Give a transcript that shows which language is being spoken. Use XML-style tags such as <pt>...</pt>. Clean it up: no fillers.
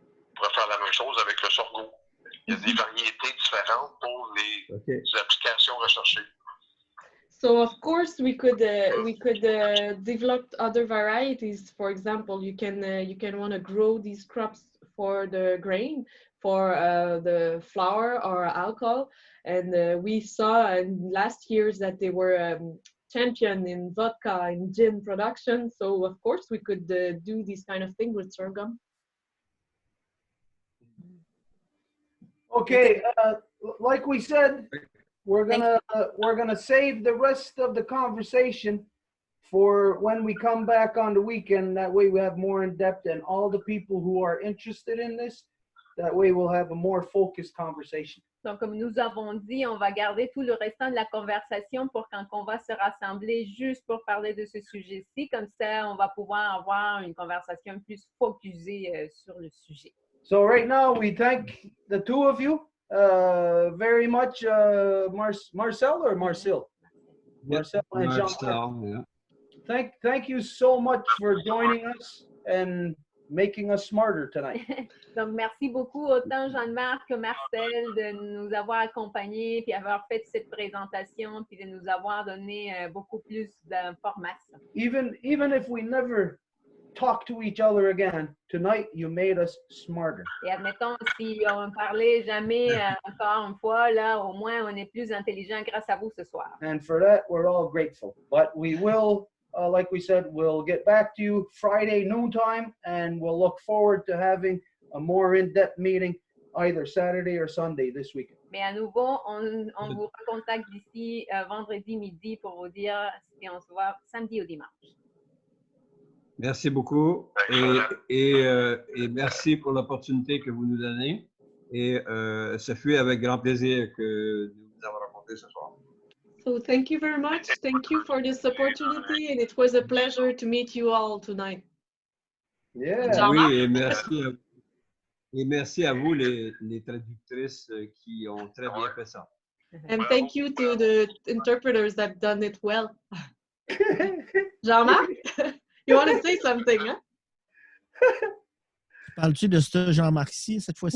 <fr>On pourrait faire la même chose avec le sorgho. Il y a des variétés différentes pour les applications recherchées.</fr> <en>So of course we could develop other varieties. For example, you can want to grow these crops for the grain, for the flour or alcohol, and we saw in last years that they were champion in vodka and gin production. So of course we could do this kind of thing with sorghum. Okay, like we said, we're gonna save the rest of the conversation for when we come back on the weekend. That way we have more in depth, and all the people who are interested in this, that way we'll have a more focused conversation.</en> <fr>Donc, comme nous avons dit, on va garder tout le restant de la conversation pour quand on va se rassembler juste pour parler de ce sujet-ci. Comme ça, on va pouvoir avoir une conversation plus focusée sur le sujet.</fr> <en>So right now, we thank the two of you very much, Marcel or Marcel? Marcel and Jean-Marc. Yeah. Thank you so much for joining us and making us smarter tonight.</en> <fr>Donc, merci beaucoup autant Jean-Marc que Marcel de nous avoir accompagnés puis avoir fait cette présentation puis de nous avoir donné beaucoup plus d'informations.</fr> <en>Even if we never talk to each other again, tonight you made us smarter.</en> <fr>Et admettons, si on ne parlait jamais encore une fois, là, au moins on est plus intelligent grâce à vous ce soir.</fr> <en>And for that, we're all grateful. But we will, like we said, we'll get back to you Friday noontime, and we'll look forward to having a more in-depth meeting either Saturday or Sunday this weekend.</en> <fr>Mais à nouveau, on vous recontacte d'ici vendredi midi pour vous dire si on se voit samedi ou dimanche. Merci beaucoup et merci pour l'opportunité que vous nous donnez. Et ce fut avec grand plaisir que nous vous avons rencontrés ce soir.</fr> <en>So thank you very much. Thank you for this opportunity, and it was a pleasure to meet you all tonight. Yeah.</en> <fr>Oui, et merci à vous les traductrices qui ont très bien fait ça.</fr> <en>And thank you to the interpreters that done it well. Jean-Marc, you want to say something, hein?</en> <fr>Parles-tu de ce Jean-Marc-ci cette fois-ci?</fr>